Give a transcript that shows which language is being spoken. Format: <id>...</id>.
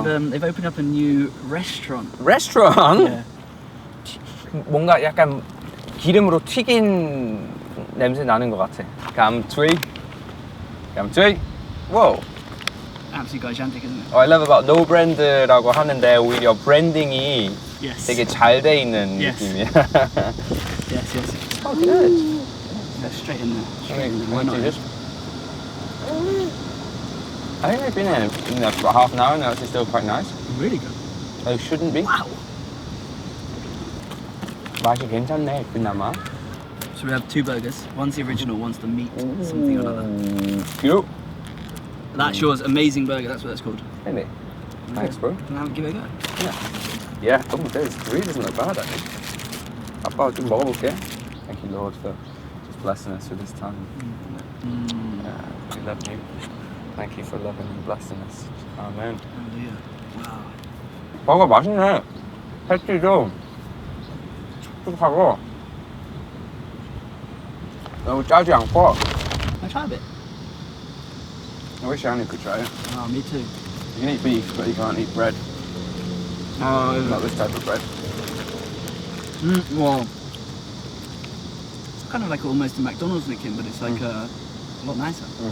<en>They've opened up a new restaurant. Restaurant? Yeah.</en> <ko>뭔가 약간 기름으로 튀긴 냄새 나는 것 같아. 감튀.</ko> <en>Whoa. Absolutely gigantic, isn't it? I love about no brand</en> <ko>라고 하는데 오히려 브랜딩이</ko> <en>Yes.</en> <ko>되게 잘 돼 있는</ko> <en>Yes.</en> <ko>느낌이야.</ko> <en>Yes, yes. Oh, good. Go straight in there. Straight in there. Why not? I think they've been in there for half an hour now. It's still quite nice. Really good. They shouldn't be. Wow.</en> <ko>맛이 괜찮네, 그나마.</ko> <en>So we have 2 burgers. One's the original, one's the meat something or another. Cute. That's yours. Amazing burger. That's what that's called. Really? Thanks, bro. Can I give it a go? Yeah. Oh, this really doesn't look bad, actually.</en> <ko>아빠 좀 먹어볼게.</ko> <en>Thank you, Lord, for just blessing us with this time. We love you. Thank you for loving and blessing us. Amen. Hallelujah. Wow.</en> <ko>버거 맛있네. 패티도 촉촉하고 너무 짜지 않고.</ko> <en>Can I try a bit? I wish Annie could try it. Oh, me too. You can eat beef, but you can't eat bread. Oh, Not this type of bread. Well, it's kind of like almost a McDonald's licking, but it's like a lot nicer.</en>